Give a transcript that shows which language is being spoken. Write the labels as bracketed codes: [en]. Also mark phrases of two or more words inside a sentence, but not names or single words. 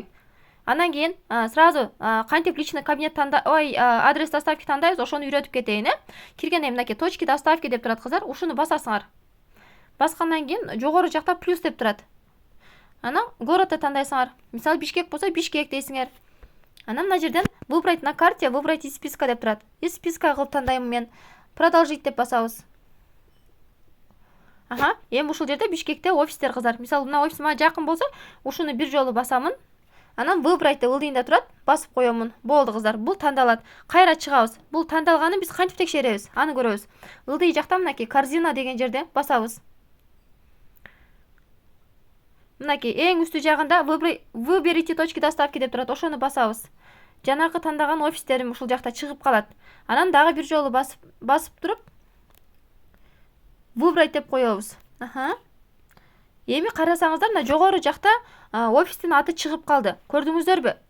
[ky] Анан кийин сразу кантип [ru] личный кабинет адрес доставки [ky] тандайбыз, ошону үйрөтүп кетейин, Киргенде мынакей [ru] точки доставки [ky] деп турат кыздар. Ушуну басасыңар. Баскандан кийин жогору жакта плюс деп турат. Анан городты тандайсыңар. Мисалы Бишкек болсо Бишкек дейсиңер. Анан мына жерден [ru] выбрать на карте, выбрать из списка [ky] деп турат. [ru] Из списка [ky] кылып тандайм мен. Продолжить деп басабыз. Эми ушул жерде Бишкекте офистер кыздар. Мисалы мына офис мага жакын болсо, ушуну бир жолу басамын. Анан выбрать деп ылдыйында турат, басып коёмун. Болду кыздар, бул тандалат. Кайра чыгабыз. Бул тандалганын биз кантип текшеребиз? Аны көрөбүз. Ылдый жакта мынакей корзина деген жерде басабыз. Мынакей эң үстү жагында [ru] выберите точки доставки [ky] деп турат, ошону басабыз. Жанагы тандаган офистерим ушул жакта чыгып калат. Анан дагы бир жолу басып туруп выбрать деп коебуз. Эми карасаңыздар, мына жогору жакта офистин аты чыгып калды. Көрдүңүздөрбү?